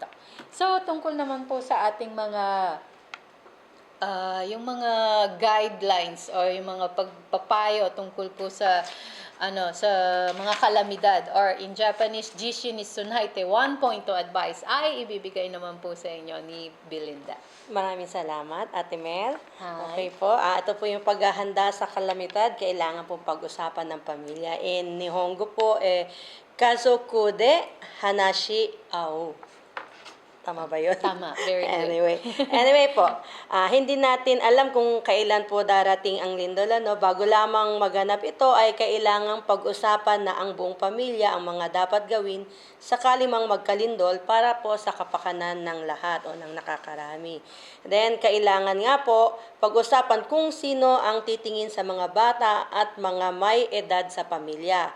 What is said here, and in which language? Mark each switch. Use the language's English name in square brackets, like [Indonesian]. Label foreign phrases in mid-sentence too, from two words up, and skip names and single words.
[Filipino] So, tungkol naman po sa ating yung mga guidelines o yung mga pagpapayo tungkol po sa mga kalamidad or [English] in Japanese, [Japanese] 地震に備えて [Filipino] 1.2 advice ay ibibigay naman po sa inyo ni Belinda. Maraming salamat, Ate Mel. Hi. Okay po, ito po yung paghahanda sa kalamidad. Kailangan po pag-usapan ng pamilya. In Nihongo po, [Japanese] 家族で話し合お. [Filipino] Tama ba yun? Tama, [English] very good. [Filipino] Anyway po, hindi natin alam kung kailan po darating ang lindol, ano. Bago lamang maganap ito ay kailangang pag-usapan na ang buong pamilya ang mga dapat gawin sakali mang magkalindol para po sa kapakanan ng lahat o ng nakakarami. Then, kailangan nga po pag-usapan kung sino ang titingin sa mga bata at mga may edad sa pamilya.